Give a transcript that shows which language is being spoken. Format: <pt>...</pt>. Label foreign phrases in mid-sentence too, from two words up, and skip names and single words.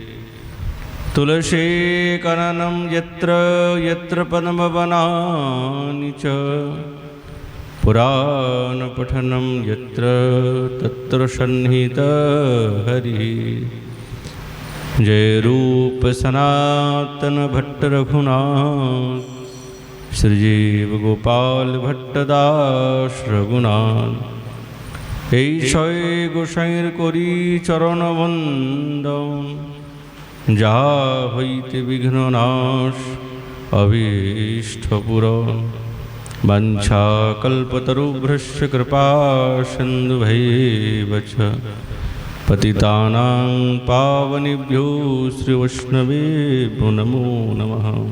<sa>तुलसीकाननं यत्र यत्र पद्मवनानि च पुराणपठनं यत्र तत्र सन्निहितः हरिः।</sa> <bn>जय रूप सनातन भट्ट रघुनाथ श्रीजीव गोपाल भट्टदास रघुनाथ। এই ছয় গোসাইয়ের করি চরণবন্দন যাহা হইতে বিঘ্ননাশ অভীষ্টপূরণ।</bn> <sa>বাঞ্ছাকল্পতরুভ্যশ্চ কৃপা সিন্ধুভৈব চ पतितानां पावनेभ्यो श्रीवैष्णवेभ्यो नमो नमः।</sa>